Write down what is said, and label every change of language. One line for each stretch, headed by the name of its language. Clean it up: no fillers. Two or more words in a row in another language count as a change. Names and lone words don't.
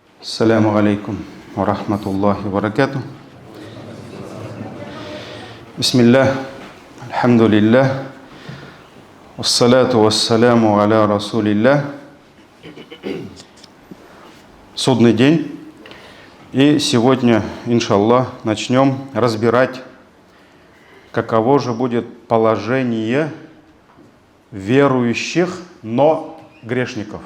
Arabic: السلام عليكم ورحمة الله وبركاته. بسم الله، الحمد لله، والصلاة والسلام على رسول الله.
Russian: Судный день. И сегодня, иншаллах, начнем разбирать, каково же будет положение верующих, но грешников.